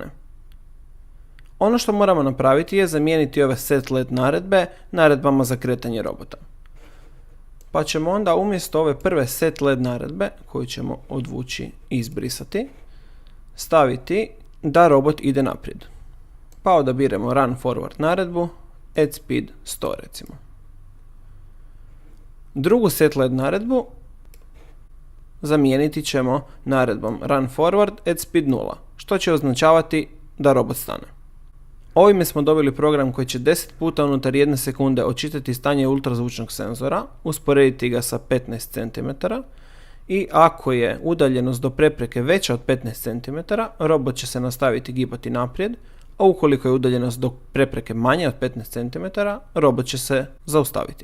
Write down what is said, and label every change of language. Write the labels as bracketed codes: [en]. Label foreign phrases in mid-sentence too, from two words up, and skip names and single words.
[hr] Ono što moramo napraviti je zamijeniti ove [en] set LED [hr] naredbe naredbama za kretanje robota. Pa ćemo onda umjesto ove prve [en] set LED [hr] naredbe, koju ćemo odvući i izbrisati, staviti da robot ide naprijed. Pa odabiremo [en] run forward [hr] naredbu, [en] add speed [hr] 100 recimo. Drugu [en] set LED [hr] naredbu zamijeniti ćemo naredbom [en] run forward add speed [hr] 0, što će označavati da robot stane. Ovime smo dobili program koji će 10 puta unutar 1 sekunde očitati stanje ultrazvučnog senzora, usporediti ga sa 15 cm, i ako je udaljenost do prepreke veća od 15 cm, robot će se nastaviti gibati naprijed, a ukoliko je udaljenost do prepreke manja od 15 cm, robot će se zaustaviti.